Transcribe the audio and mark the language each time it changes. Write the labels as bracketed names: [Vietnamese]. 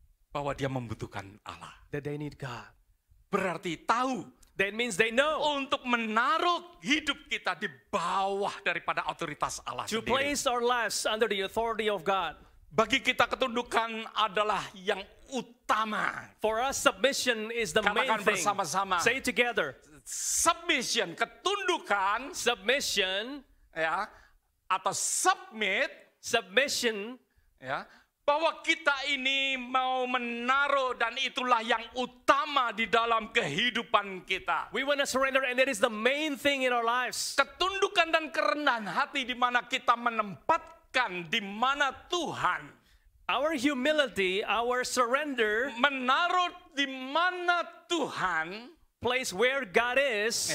[Indonesian] bahwa dia membutuhkan Allah. [English] that they need God. [Indonesian] Berarti tahu [English] That means they know [Indonesian] untuk menaruh hidup kita di bawah daripada otoritas Allah [English] to [Indonesian] sendiri. [English] place our lives under the authority of God. [Indonesian] Bagi kita ketundukan adalah yang utama. [English] For us, submission is the main [Indonesian] Katakan [English] thing. [Indonesian] bersama-sama. [English] Say it together. [Indonesian] Submission, ketundukan, [English] Submission, [Indonesian] ya, atau [English] submission, [Indonesian] ya, bahwa kita ini mau menaruh dan itulah yang utama di dalam kehidupan kita. [English] we want to surrender, and that is the main thing in our lives. [Indonesian] Ketundukan dan kerendahan hati di mana kita menempatkan di mana Tuhan, [English] Our humility, our surrender, [Indonesian] menaruh di mana Tuhan, [English] place where God is,